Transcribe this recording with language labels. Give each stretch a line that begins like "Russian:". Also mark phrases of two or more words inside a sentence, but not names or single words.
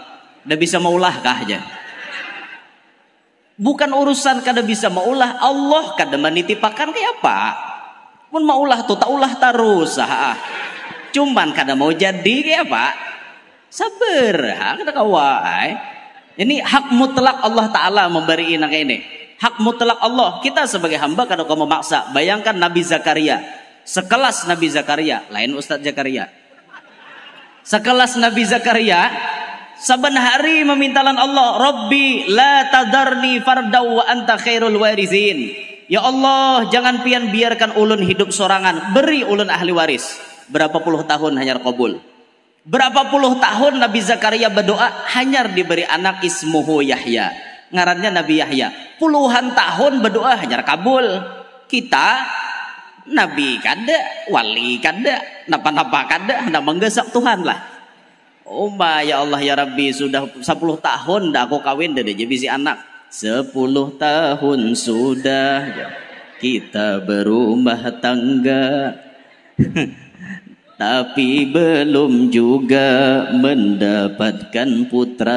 Banjar: Udah bisa maulah kah aja. Bukan urusan kada bisa maulah, Allah kada menitipakan kayak apa. Mun maulah tuh tak ulah terus. Cuman kada mau jadi kayak apa. Sabar, kada kawai.
Indonesian: Ini hak mutlak Allah Ta'ala memberi inak ini. Hak mutlak Allah.
Banjar: Kita sebagai hamba kada kau memaksa. Bayangkan Nabi Zakaria.
Indonesian: Sekelas Nabi Zakaria, lain Ustadz Zakaria. Sekelas Nabi Zakaria,
Banjar: saban hari memintalan
Arabic: Allah, رب لا تذرني فردا وأنت خير الوارثين.
Banjar: Ya Allah, jangan pian biarkan ulun hidup sorangan, beri ulun ahli waris. Berapa puluh tahun hanyar kabul. Berapa puluh tahun Nabi Zakaria berdoa, hanyar diberi anak ismuhu Yahya. Ngarannya Nabi Yahya. Puluhan tahun berdoa hanyar kabul. Kita Nabi kada, wali kada, napa-napa kada, hendak menggesak Tuhan lah. Oh ya Allah ya Rabbi, sudah 10 tahun dah aku kawin dah jadi bisi anak.
Indonesian: 10 tahun sudah kita berumah tangga. Tapi belum juga mendapatkan putra.